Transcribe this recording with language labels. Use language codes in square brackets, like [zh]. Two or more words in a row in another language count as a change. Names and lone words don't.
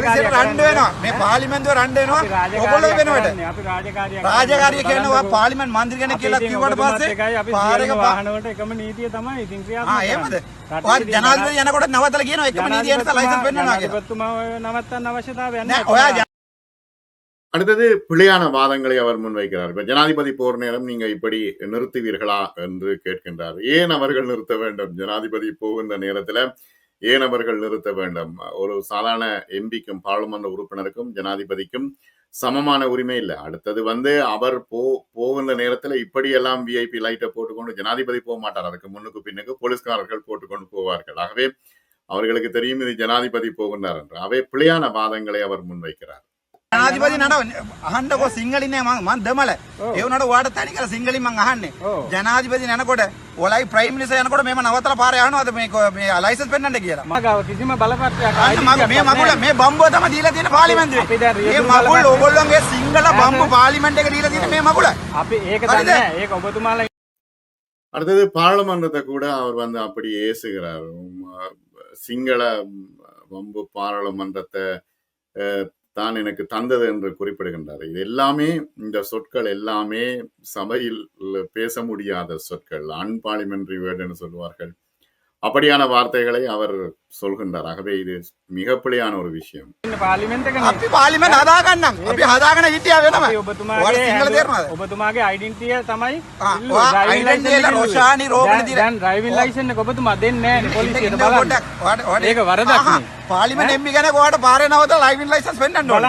[si] පොලිසියට රණ්ඩු වෙනවා. මේ පාර්ලිමේන්තුවේ රණ්ඩු වෙනවා. ඕගොල්ලෝ වෙනුවට. අපි රාජකාරිය රාජකාරිය කියනවා පාර්ලිමේන්තු මන්ත්‍රී කෙනෙක් කියලා කිව්වට පස්සේ පාරක වාහන වලට එකම නීතිය තමයි ඉතින් ක්‍රියාත්මක එහෙමද? ඔයා ජනාධිපති යනකොට නවත්තලා කියනවා එකම නීතිය නිසා ලයිසන්ස් පෙන්නනවා කියලා. ඔබතුමා නවත්තන්න අවශ්‍යතාවයක් නෑ. නැහැ. ඔයා [ta] அடுத்தது பிழையான வாதங்களை அவர் முன்வைக்கிறார். இப்ப ஜனாதிபதி போர் நேரம் நீங்க இப்படி நிறுத்துவீர்களா என்று கேட்கின்றார். ஏன் அவர்கள் நிறுத்த வேண்டும்? ஜனாதிபதி போகின்ற நேரத்துல ஏன் அவர்கள் நிறுத்த வேண்டும்? ஒரு சாதாரண எம்பிக்கும் பாராளுமன்ற உறுப்பினருக்கும் ஜனாதிபதிக்கும் சமமான உரிமை இல்லை. அடுத்தது அவர் போகின்ற நேரத்துல இப்படியெல்லாம் விஐபி லைட்டை போட்டுக்கொண்டு ஜனாதிபதி போக மாட்டார். அதுக்கு முன்னுக்கு பின்னுக்கு போலீஸ்காரர்கள் போட்டுக்கொண்டு போவார்கள். ஆகவே அவர்களுக்கு தெரியும் இது ஜனாதிபதி போகின்றார் என்று. அவை பிழையான வாதங்களை அவர் முன்வைக்கிறார். [si] ජනාධිපති නඩ අහන්නකො සිංහලින් නෑ මං දෙමළ. ඒ වුණාට ඔයාට තනි කරලා සිංහලින් මං අහන්නේ. ජනාධිපති යනකොට ඔලයි [en] prime minister [si] යනකොට මේව නවත්තලා පාරේ යනවාද මේ ලයිසන්ස් පෙන්නන්න කියලා. මගාව කිසිම බලපත්‍රයක් මේ මගුල මේ බම්බුව තමයි දීලා තියෙන පාර්ලිමේන්තුවේ. මේ මගුල් ඕගොල්ලෝගේ සිංහල බම්බු පාර්ලිමේන්තු එක දීලා තියෙන මේ මගුල. අපි ඒක දන්නේ නෑ. ඒක ඔබතුමාලා [ta] அடுத்தது பாராளுமன்றத்தை கூட அவர் அப்படி ஏசுகிறார். சிங்கள வம்பு பாராளுமன்றத்தை தான் எனக்கு தந்தது என்று குறிப்பிடுகின்றார். இது எல்லாமே இந்த சொற்கள் எல்லாமே சபையில் பேச முடியாத சொற்கள், [en] unparliamentary word [ta] என்று சொல்வார்கள். அப்படியான வார்த்தைகளை அவர் சொல்கின்றார். ஆகவே இது மிகப்படியான ஒரு விஷயம். [si] අපි පාර්ලිමේන්තු හදාගන්නම්. අපි හදාගෙන හිටියා වෙනම. ඔයාලා සිංහල තේරෙනවද? ඔබතුමාගේ ඩෙන්ටිය තමයි ඩෙන්ටිය රොෂානි රෝගණ දින. දැන් [en] driving licence [si] එක ඔබතුමා දෙන්නේ නැහැ නේ පොලිසියට බලන්න. ඒක වරදක් නේ. පාර්ලිමේන්තු එම්පි කෙනෙක් ඔයාට පාරේ නවත්තලා [en] driving licence [si] පෙන්නන්න ඕන.